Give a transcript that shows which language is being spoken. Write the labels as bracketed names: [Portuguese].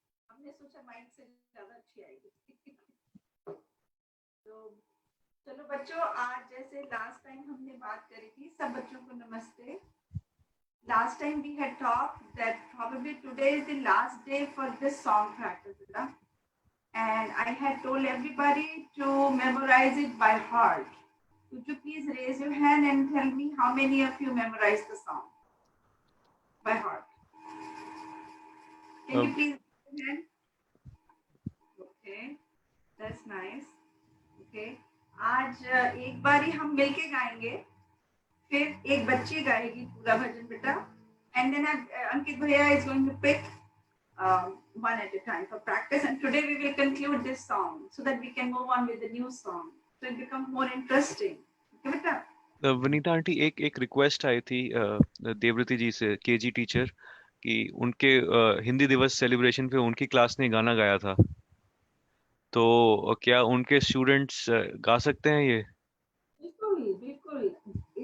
[Hindi] हमने सोचा माइक से ज्यादा अच्छी आएगी. तो चलो बच्चों, आज जैसे लास्ट टाइम हमने बात करी थी, सब बच्चों को नमस्ते. [English] Last time we had talked that probably today is the last day for this song practice, and I had told everybody to memorize it by heart. Would you please raise your hand and tell me how many of you memorized the song by heart? Can you please raise your hand? Okay, that's nice. Okay, [Hindi] आज एक बारी हम मिलके गाएंगे, फिर एक बच्ची गाएगी पूरा भजन बेटा, [English] and then Ankit Bhaiya is going to pick one at a time for practice, and today we will conclude this song so that we can move on with the new song, so it becomes more interesting. [Hindi] Okay बेटा? Vanita aunty, एक request आई थी देवव्रती जी से, KG teacher, कि उनके हिंदी दिवस celebration पे उनकी class ने गाना गाया था, तो क्या उनके स्टूडेंट्स गा सकते हैं ये? बिल्कुल बिल्कुल।